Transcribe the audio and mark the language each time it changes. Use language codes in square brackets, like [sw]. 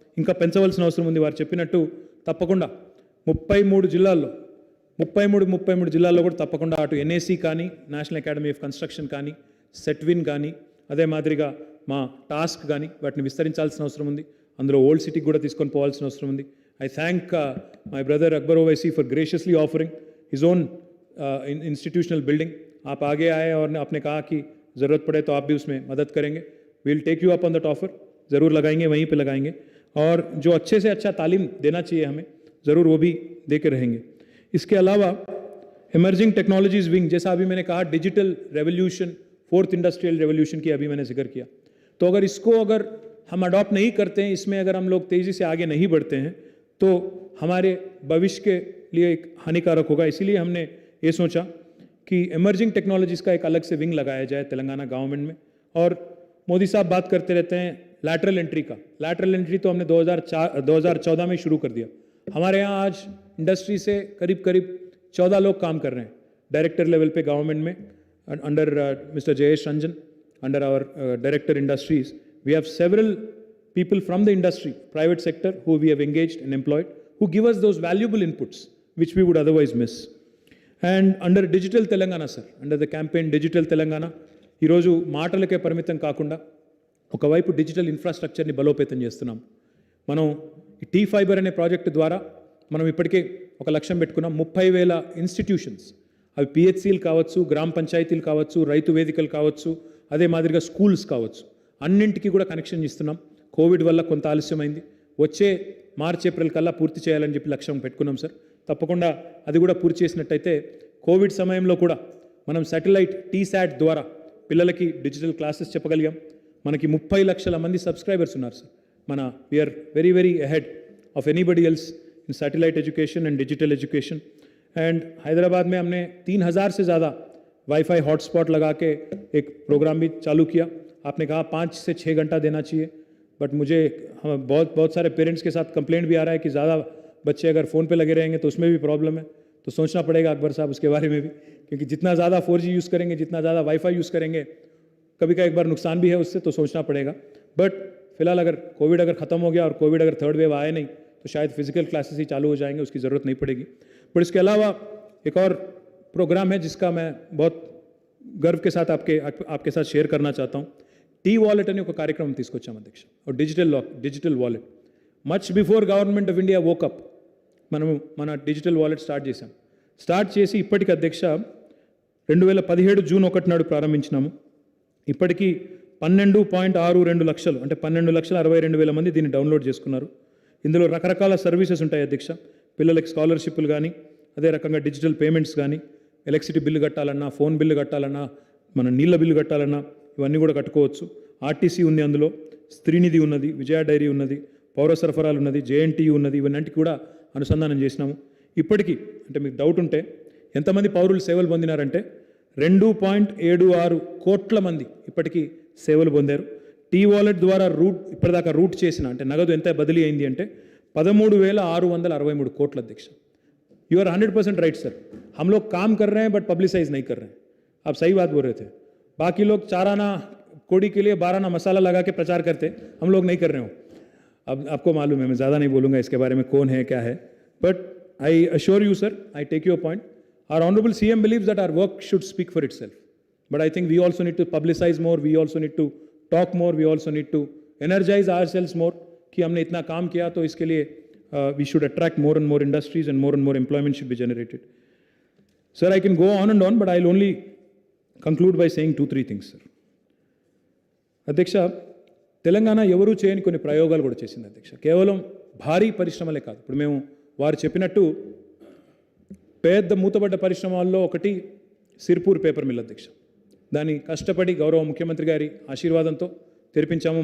[te] ఇంకా పెంచవలసిన అవసరం ఉంది. వారు చెప్పినట్టు తప్పకుండా 33 జిల్లాల్లో కూడా తప్పకుండా అటు ఎన్ఏసి కానీ, నేషనల్ అకాడమీ ఆఫ్ కన్స్ట్రక్షన్ కానీ, సెట్విన్ కానీ, అదే మాదిరిగా మా టాస్క్ కానీ వాటిని విస్తరించాల్సిన అవసరం ఉంది. అందులో ఓల్డ్ సిటీకి కూడా తీసుకొని పోవాల్సిన అవసరం ఉంది. [en] I thank my brother Akbar Owaisi for graciously offering his own institutional building. [hi] आप आगे आए और आपने कहा कि ज़रूरत पड़े तो आप भी उसमें मदद करेंगे. [en] We'll take you up on that offer. [hi] ज़रूर लगाएंगे, वहीं पे लगाएंगे. और जो अच्छे से अच्छा तालीम देना चाहिए हमें, ज़रूर वो भी दे के रहेंगे। इसके अलावा इमर्जिंग टेक्नोलॉजीज विंग, जैसा अभी मैंने कहा digital revolution, fourth industrial revolution की अभी मैंने जिक्र किया, तो अगर हम अडॉप्ट नहीं करते हैं, इसमें अगर हम लोग तेज़ी से आगे नहीं बढ़ते हैं तो हमारे भविष्य के लिए एक हानिकारक होगा। इसीलिए हमने ये सोचा कि इमर्जिंग टेक्नोलॉजीज़ का एक अलग से विंग लगाया जाए तेलंगाना गवर्नमेंट में। और मोदी साहब बात करते रहते हैं लैटरल एंट्री का। लैटरल एंट्री तो हमने 2014 में शुरू कर दिया। हमारे यहाँ आज इंडस्ट्री से करीब 14 लोग काम कर रहे हैं डायरेक्टर लेवल पे गवर्नमेंट में, under mister Jayesh Ranjan, [en] Under our director industries. We have several people from the industry, private sector, who we have engaged and employed, who give us those valuable inputs which we would otherwise miss. And under Digital Telangana, sir, under the campaign Digital Telangana, [te] ఈరోజు మాటలకే పరిమితం కాకుండా ఒకవైపు digital ఇన్ఫ్రాస్ట్రక్చర్ని బలోపేతం చేస్తున్నాం. మనం ఈ tea fibre అనే ప్రాజెక్టు ద్వారా మనం ఇప్పటికే ఒక లక్ష్యం పెట్టుకున్నాం. 30,000 ఇన్స్టిట్యూషన్స్, అవి పిహెచ్సిలు కావచ్చు, గ్రామ పంచాయతీలు కావచ్చు, రైతు వేదికలు కావచ్చు, అదే మాదిరిగా స్కూల్స్ కావచ్చు, అన్నింటికి కూడా కనెక్షన్ ఇస్తున్నాం. కోవిడ్ వల్ల కొంత ఆలస్యమైంది, వచ్చే మార్చ్ ఏప్రిల్ కల్లా పూర్తి చేయాలని చెప్పి లక్ష్యం పెట్టుకున్నాం సార్. తప్పకుండా అది కూడా పూర్తి చేసినట్టయితే కోవిడ్ సమయంలో కూడా మనం శాటిలైట్ టీశాట్ ద్వారా పిల్లలకి డిజిటల్ క్లాసెస్ చెప్పగలిగాం. మనకి 30 లక్షల మంది సబ్స్క్రైబర్స్ ఉన్నారు సార్. [en] మన we are very very ahead of anybody else in satellite education and digital education. [hi] And Hyderabad में हमने 3,000 से ज़्यादा वाईफाई हॉटस्पॉट लगा के एक प्रोग्राम भी चालू किया. आपने कहा 5 से 6 घंटा देना चाहिए, बट मुझे बहुत सारे पेरेंट्स के साथ कंप्लेंट भी आ रहा है कि ज़्यादा बच्चे अगर फ़ोन पे लगे रहेंगे तो उसमें भी प्रॉब्लम है. तो सोचना पड़ेगा अकबर साहब उसके बारे में भी, क्योंकि जितना ज़्यादा 4G यूज़ करेंगे, जितना ज़्यादा वाईफाई यूज़ करेंगे, कभी का एक बार नुकसान भी है उससे, तो सोचना पड़ेगा. बट फिलहाल अगर कोविड अगर ख़त्म हो गया और कोविड अगर थर्ड वेव आए नहीं तो शायद फिजिकल क्लासेस ही चालू हो जाएंगे, उसकी ज़रूरत नहीं पड़ेगी. बट इसके अलावा एक और प्रोग्राम है जिसका मैं बहुत गर्व के साथ आपके साथ शेयर करना चाहता हूँ. [te] టీ వాలెట్ అని ఒక కార్యక్రమం తీసుకొచ్చాం అధ్యక్ష. Digital wallet [en] much before government of India woke up [te] మనము మన డిజిటల్ వాలెట్ స్టార్ట్ చేసి ఇప్పటికి అధ్యక్ష 2017 జూన్ 1 నాడు ప్రారంభించినాము. ఇప్పటికీ 12.62 లక్షలు, అంటే 12,62,000 మంది దీన్ని డౌన్లోడ్ చేసుకున్నారు. ఇందులో రకరకాల సర్వీసెస్ ఉంటాయి అధ్యక్ష. పిల్లలకి స్కాలర్షిప్లు కానీ, అదే రకంగా డిజిటల్ పేమెంట్స్ కానీ, ఎలక్ట్రిసిటీ బిల్లు కట్టాలన్నా, ఫోన్ బిల్లు కట్టాలన్నా, మన నీళ్ళ బిల్లు కట్టాలన్నా ఇవన్నీ కూడా కట్టుకోవచ్చు. ఆర్టీసీ ఉంది, అందులో స్త్రీనిధి ఉన్నది, విజయ డైరీ ఉన్నది, పౌర సరఫరాలు ఉన్నది, జేఎన్టీయూ ఉన్నది. ఇవన్నింటికి కూడా అనుసంధానం చేసినాము. ఇప్పటికీ అంటే మీకు డౌట్ ఉంటే ఎంతమంది పౌరులు సేవలు పొందినారంటే 2.76 కోట్ల మంది ఇప్పటికీ సేవలు పొందారు. టీ వాలెట్ ద్వారా ఇప్పటిదాకా రూట్ చేసిన అంటే నగదు ఎంత బదిలీ అయింది అంటే 13,663 కోట్ల అధ్యక్ష. [en] You are 100% right sir. [hi] हम लोग काम कर रहे हैं बट पब्लिसाइज नहीं कर रहे हैं. आप सही बात बोल रहे थे. बाकी लोग 4 आना कोड़ी के लिए 12 आना मसाला लगा के प्रचार करते, हम लोग नहीं कर रहे हो. अब आपको मालूम है, मैं ज़्यादा नहीं बोलूँगा इसके बारे में कौन है क्या है. [en] But I assure you sir, I take your point. Our honourable CM believes that our work should speak for itself. But I think we also need to publicize more, we also need to talk more, we also need to energize ourselves more [hi] कि हमने इतना काम किया तो इसके लिए [en] we should attract more and more industries and more employment should be generated. Sir, I can go on, but I'll only conclude by saying 2-3 things, sir. [te] అధ్యక్ష, తెలంగాణ ఎవరూ చేయని కొన్ని ప్రయోగాలు కూడా చేసింది అధ్యక్ష. కేవలం భారీ పరిశ్రమలే కాదు. ఇప్పుడు మేము వారు చెప్పినట్టు పెద్ద మూతబడ్డ పరిశ్రమల్లో ఒకటి సిర్పూర్ పేపర్ మిల్ అధ్యక్ష. దాన్ని కష్టపడి గౌరవ ముఖ్యమంత్రి గారి ఆశీర్వాదంతో తెరిపించాము.